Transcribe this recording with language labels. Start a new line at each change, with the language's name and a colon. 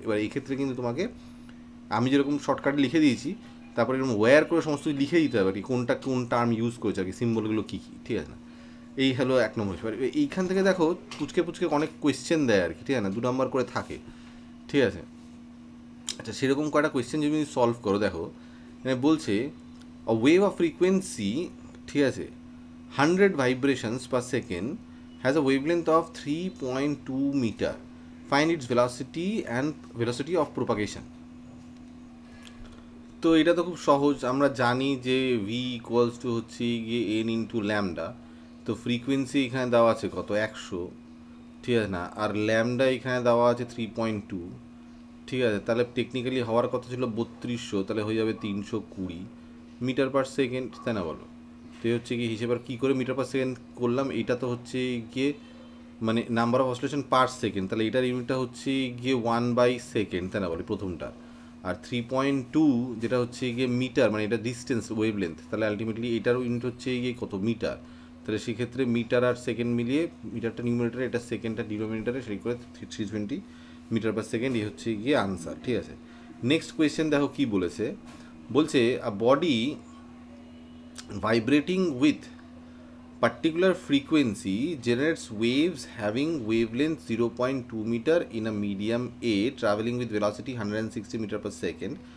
Bangla: এবার এই ক্ষেত্রে কিন্তু তোমাকে আমি যেরকম শর্টকাটে লিখে দিয়েছি, তারপরে এরকম ওয়্যার করে সমস্ত লিখে দিতে হবে আর কি, কোনটা কোন টার্ম ইউজ করেছে আর কি, সিম্বলগুলো কী কী, ঠিক আছে না। এই হলো 1 নম্বর হিসেবে। এইখান থেকে দেখো পুচকে পুচকে অনেক কোয়েশ্চেন দেয় আর কি, ঠিক আছে না, 2 নম্বর করে থাকে, ঠিক আছে। আচ্ছা, সেরকম কয়টা কোয়েশ্চেন যদি সলভ করো, দেখো বলছে
English: A wave of frequency,
Bangla: ঠিক আছে,
English: 100 vibrations per second has a wavelength of 3.2 meter. Find its velocity and velocity of propagation.
Bangla: তো এটা তো খুব সহজ, আমরা জানি যে ভি ইকুয়ালস টু হচ্ছে গিয়ে এন ইন্টু ল্যামডা। তো ফ্রিকোয়েন্সি এখানে দেওয়া আছে কত, 100, ঠিক আছে না, আর ল্যামডা এখানে দেওয়া আছে 3.2, ঠিক আছে। তাহলে টেকনিক্যালি হওয়ার কথা ছিল 3200, তাহলে হয়ে যাবে 320 মিটার পার সেকেন্ড, তাই না বলো? তো এই হচ্ছে কি হিসেবে আর কী করে মিটার পার সেকেন্ড করলাম, এইটা তো হচ্ছে গিয়ে মানে number of oscillation per second, তাহলে এটার ইউনিটটা হচ্ছে গিয়ে 1/সেকেন্ড, তাই না বলে প্রথমটা। আর 3.2 যেটা হচ্ছে গিয়ে মিটার, মানে এটা ডিস্টেন্স ওয়েভ লেন্থ, তাহলে আলটিমেটলি এটার ইউনিট হচ্ছে গিয়ে কত, মিটার। তাহলে সেক্ষেত্রে মিটার আর সেকেন্ড মিলিয়ে, মিটারটা নিউমিনেটারে, এটা সেকেন্ডটা ডিনোমিনেটারে, সেই করে 320 মিটার পার সেকেন্ড, এই হচ্ছে গিয়ে আনসার, ঠিক আছে।
English: next question
Bangla: দেখো কি বলেছে, বলছে
English: A body vibrating with particular frequency generates waves having wavelength 0.2 meter in a medium A traveling with velocity 160 meter per second.